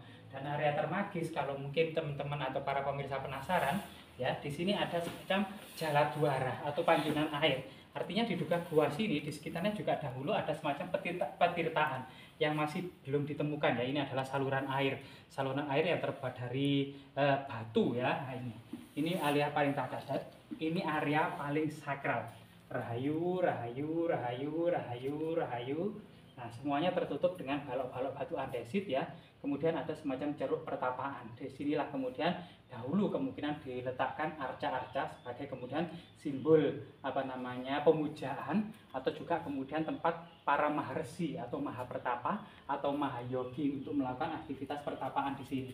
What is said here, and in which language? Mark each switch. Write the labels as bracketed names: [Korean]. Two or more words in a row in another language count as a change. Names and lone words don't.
[Indonesian] Dan area termagis, kalau mungkin teman-teman atau para pemirsa penasaran, ya di sini ada semacam jala dua arah atau pancuran air. Artinya di dekat gua sini di sekitarnya juga dahulu ada semacam petirtaan yang masih belum ditemukan ya. Ini adalah saluran air yang terbuat dari batu ya. Nah, ini area paling terdahsyat, ini area paling sakral. Rahayu, rahayu, rahayu, rahayu, rahayu. Nah, semuanya tertutup dengan balok-balok batu andesit ya. Kemudian ada semacam ceruk pertapaan. Disinilah kemudian dahulu kemungkinan diletakkan arca-arca sebagai kemudian simbol pemujaan, atau juga kemudian tempat para maharsi atau mahapertapa atau mahayogi untuk melakukan aktivitas pertapaan di sini.